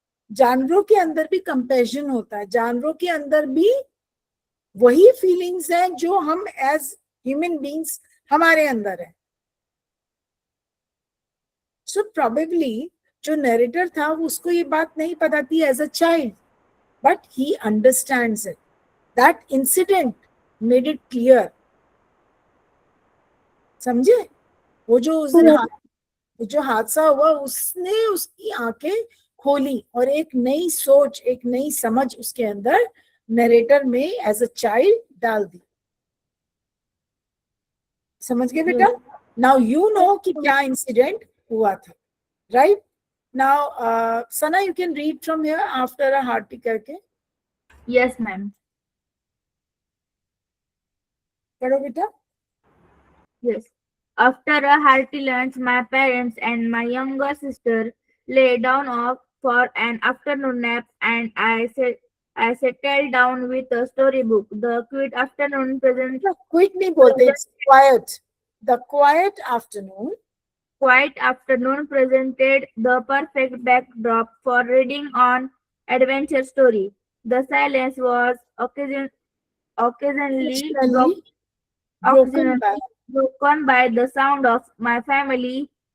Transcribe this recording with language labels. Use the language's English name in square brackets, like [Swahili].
[Hindi] जानवरों के अंदर भी कंपैशन होता है, जानवरों के अंदर भी वही फीलिंग्स हैं जो हम [English] as human beings [Hindi] हमारे अंदर है. सो प्रोबेबली जो नरेटर था उसको ये बात नहीं पता थी [English] As a child. but he understands it. That incident made it clear. [Hindi] समझे? वो जो उस दिन जो हादसा हुआ उसने उसकी आंखें खोली और एक नई सोच, एक नई समझ उसके अंदर नरेटर में [English] as a child [Hindi] डाल दी. समझ गए बेटा? [English] now you know [Hindi] कि क्या इंसिडेंट हुआ था, right? [English] Now Sana, you can read from here after a hearty करके. Yes, ma'am. [Hindi] पढ़ो बेटा. [English] Yes. After a hearty lunch, my parents and my younger sister lay down off for an afternoon nap, and I settled down with a storybook. The quiet afternoon present [Hindi] quick नहीं बोलते, [English] It's quiet. The quiet afternoon. quiet afternoon presented the perfect backdrop for reading on adventure story. The silence was occasionally Occasionally broken by broken by the sound of my family